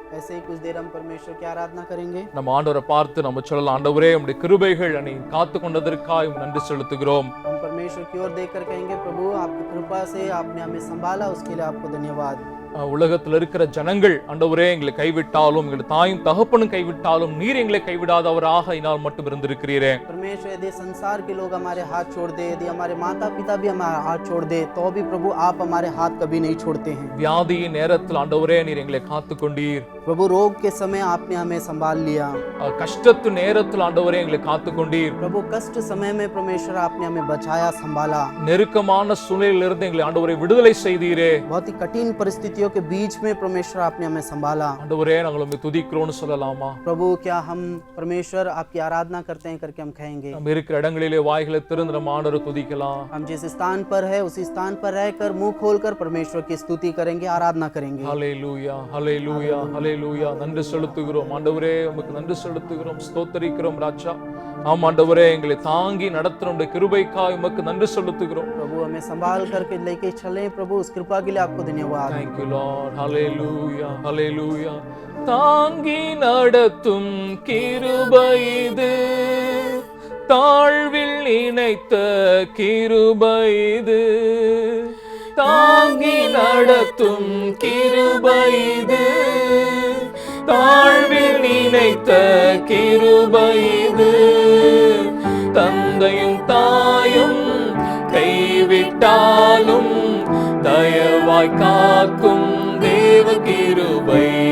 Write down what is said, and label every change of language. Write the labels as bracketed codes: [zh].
[hi] ऐसे ही कुछ देर हम परमेश्वर की आराधना करेंगे। [ta] நம்ம ஆண்டவரை பார்த்து நம்ம சொல்லலாம், ஆண்டவரே உம்முடைய கிருபைகள் என்னை காத்து கொண்டதற்காக நன்றி செலுத்துகிறோம். [hi] हम परमेश्वर की ओर देखकर कहेंगे, प्रभु आपकी कृपा से आपने हमें संभाला, उसके लिए आपको धन्यवाद। [ta] உலகத்தில் இருக்கிற ஜனங்கள் ஆண்டவரே எங்களை கைவிட்டாலும், எங்கள் தாயும் தகப்பனும் கைவிட்டாலும், நீர் எங்களை கைவிடாதவராக இனால் மட்டும் இருந்திருக்கிறீரே. [hi] परमेश्वर यदि संसार के लोग हमारे हाथ छोड़ दे, यदि हमारे माता पिता भी हमारा हाथ छोड़ दे, तो भी प्रभु आप हमारे हाथ कभी नहीं छोड़ते हैं। [ta] வியாதியின் நேரத்தில் ஆண்டவரே நீர் எங்களை காத்து கொண்டீர். [hi] प्रभु रोग के समय आपने हमें संभाल लिया। [ta] கஷ்டத்து நேரத்தில் ஆண்டவரே எங்களை காத்து கொண்டீர். [hi] प्रभु कष्ट समय में परमेश्वर आपने हमें बचाया, संभाला। [ta] நெருக்கமான சூழ்நிலையிலிருந்து எங்களை ஆண்டவரே விடுதலை செய்தீரே. [hi] बहुत ही कठिन परिस्थितियों के बीच में परमेश्वर आपने हमें संभाला। [ta] ஆண்டவரே நாங்கள் உம்மை துதிக்கிறோம்னு சொல்லலாமா? [hi] प्रभु क्या हम परमेश्वर आपकी आराधना करते हैं करके हम कहेंगे? [ta] நம்ம இருக்கிற இடங்களிலே வாய்களை திறந்து நம்ம ஆண்டவரை துதிக்கலாம். [hi] हम जिस स्थान पर है उसी स्थान पर रहकर मुंह खोलकर परमेश्वर की स्तुति करेंगे, आराधना करेंगे। [ta] ஹல்லேலூயா, ஹல்லேலூயா, ஹல்லேலூயா. நன்றி செலுத்துகிறோம் ஆண்டவரே, உமக்கு நன்றி செலுத்துகிறோம், ஸ்தோத்திரிக்கிறோம் ராஜா. ஆம் ஆண்டவரே, எங்களை தாங்கி நடத்துற உம்முடைய கிருபைக்காக உமக்கு நன்றி செலுத்துகிறோம். [hi] प्रभु हमें संभाल करके लेके चले, प्रभु उस कृपा के लिए आपको धन्यवाद। [en] Thank you Lord, [ta] ஹல்லேலூயா, ஹல்லேலூயா. தாங்கி நடத்தும் கிருபை இது, தாழ்வில் இணைத்த கிருபை இது, தாங்கி நடத்தும் கிருபை இது, தாழ்வில் இணைத்த கிருபை இது, தந்தையும் தாயும் கைவிட்டாலும் தயவாய் காக்கும் தேவ கிருபை,